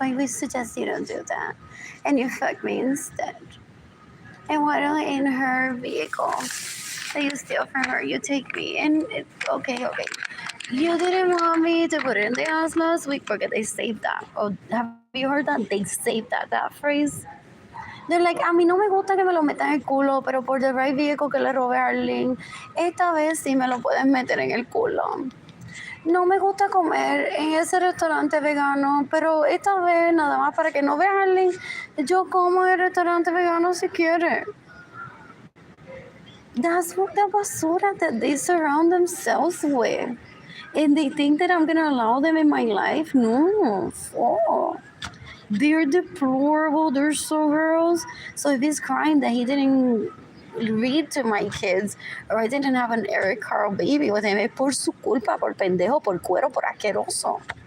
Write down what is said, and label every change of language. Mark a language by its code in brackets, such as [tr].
[en] Like, we suggest you don't do that. And you fuck me instead. And why don't in her vehicle that you steal from her, you take me? And it's okay. You didn't want me to put it in the house last week because they saved that. Oh, have you heard that? They saved that phrase. They're like, [es] a mí no me gusta que me lo metan en el culo, pero por [en] the right vehicle [es] que le robé a Arlene, esta vez sí me lo puedes meter en el culo. No me gusta comer en ese restaurante vegano, pero esta vez nada más para que no vean el link, yo como en el restaurante vegano si quiere. [en] That's what the basura that they surround themselves with. And they think that I'm gonna allow them in my life? No. Oh. They're deplorable. They're so gross. So if he's crying that he didn't read to my kids or I didn't have an Eric Carl baby with him, [es] es por su culpa, por pendejo, por cuero, por asqueroso.